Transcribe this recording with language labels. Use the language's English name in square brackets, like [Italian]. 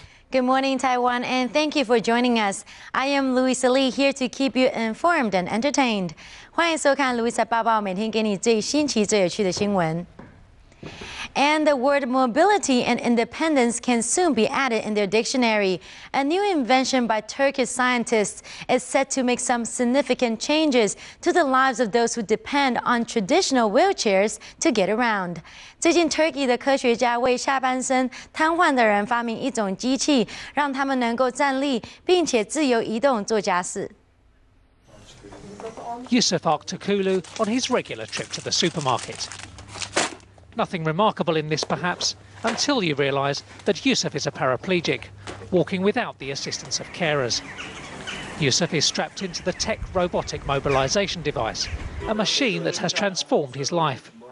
[English] Good morning, Taiwan, and thank you for joining us. I am Louisa Lee, here to keep you informed and entertained. [Chinese] 欢迎收看 Louisa 报报，每天给你最新奇、最有趣的新闻。 [English] And the word mobility and independence can soon be added in their dictionary. A new invention by Turkish scientists is set to make some significant changes to the lives of those who depend on traditional wheelchairs to get around. [Chinese] 最近 Turkey 的科学家为下半身瘫痪的人发明一种机器，让他们能够站立，并且自由移动做家事。 [English] Yusuf Aktakulu on his regular trip to the supermarket. Nothing remarkable in this, perhaps, until you realise that Yusuf is a paraplegic, walking without the assistance of carers. Yusuf is strapped into the tech robotic mobilisation device, a machine that has transformed his life.